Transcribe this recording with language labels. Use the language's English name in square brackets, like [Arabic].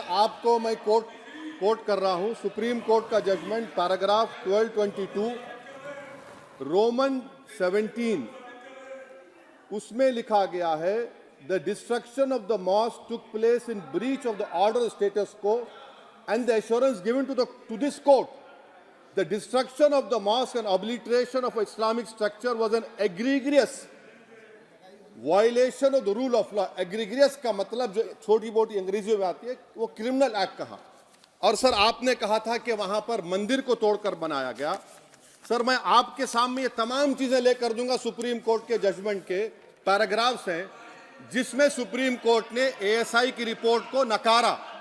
[Hindi] आपको मैं कोट कर रहा हूं सुप्रीम कोर्ट का जजमेंट, पैराग्राफ 1222 रोमन 17, उसमें लिखा गया है, [English] The destruction of the mosque took place in breach of the order status को and the assurance given to this court, the destruction of the mosque and obliteration of Islamic structure was an egregious violation of the rule of law. [Hindi] Egregious का मतलब जो छोटी मोटी अंग्रेजी में आती है वो क्रिमिनल एक्ट कहा। और सर आपने कहा था कि वहां पर मंदिर को तोड़कर बनाया गया। सर मैं आपके सामने ये तमाम चीजें लेकर दूंगा, सुप्रीम कोर्ट के जजमेंट के पैराग्राफ्स हैं जिसमें सुप्रीम कोर्ट ने एएसआई की रिपोर्ट को नकारा।